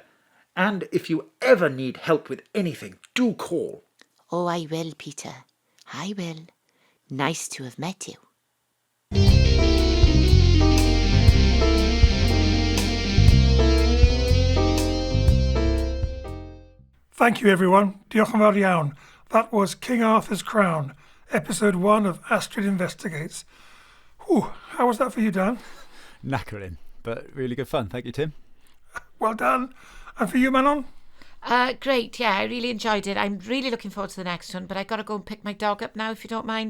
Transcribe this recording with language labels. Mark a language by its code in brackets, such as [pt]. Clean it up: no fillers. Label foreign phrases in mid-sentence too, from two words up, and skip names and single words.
[en] And if you ever need help with anything, do call. Oh, I will, Peter. I will. Nice to have met you. Thank you, everyone. [cy] Diolch yn fawr iawn. [en] That was King Arthur's Crown, episode 1 of Astrid Investigates. Whew, how was that for you, Dan? Knackering, but really good fun. Thank you, Tim. Well done. And for you, Manon? Great, yeah, I really enjoyed it. I'm really looking forward to the next one, but I got to go and pick my dog up now, if you don't mind.